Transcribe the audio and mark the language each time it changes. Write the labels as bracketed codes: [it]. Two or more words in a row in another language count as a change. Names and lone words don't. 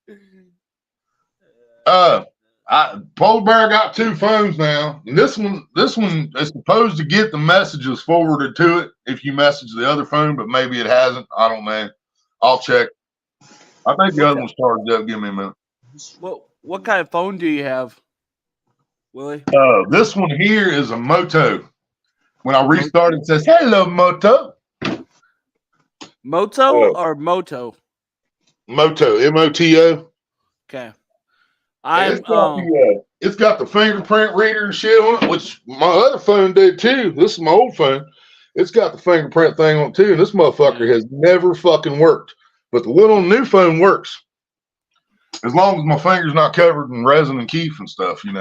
[en] Polar Bear got 2 phones now, and this one is supposed to get the messages forwarded to it if you message the other phone, but maybe it hasn't. I don't know. I'll check. I think the other one started up. Give me a minute. What kind of phone do you have, Willie? This one here is a Moto. When I restarted, it says, "Hello, Moto." Moto or Moto? Moto, M-O-T-O. Okay. It's got the fingerprint reader and shit on it, which my other phone did too. This is my old phone. It's got the fingerprint thing on it too, and this motherfucker has never fucking worked. But the one on the new phone works. As long as my finger's not covered in resin and keef and stuff, you know.